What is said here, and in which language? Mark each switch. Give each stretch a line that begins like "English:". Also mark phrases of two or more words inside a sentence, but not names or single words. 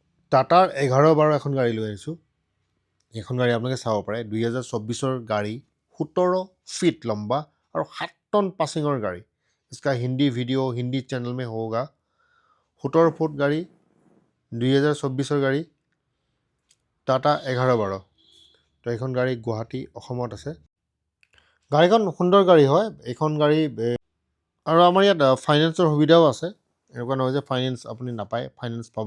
Assamese: টাটাৰ 1112 এখন গাড়ী লৈ আহিছোঁ। এইখন গাড়ী আপোনালোকে চাব পাৰে 2024 গাড়ী, 17 ফিট লম্বা আৰু 7 টন পাছিঙৰ গাড়ী।
Hindi: इसका हिंदी वीडियो हिंदी चैनल में होगा।
Assamese: 17 ফুট গাড়ী, 2024 গাড়ী, টাটা 1112। তো এইখন গাড়ী গুৱাহাটী অসমত আছে। গাড়ীখন সুন্দৰ গাড়ী হয়। এইখন গাড়ী আৰু আমাৰ ইয়াত ফাইনেন্সৰ সুবিধাও আছে। এনেকুৱা নহয় যে ফাইনেন্স আপুনি নাপায়, ফাইনেন্স পাব।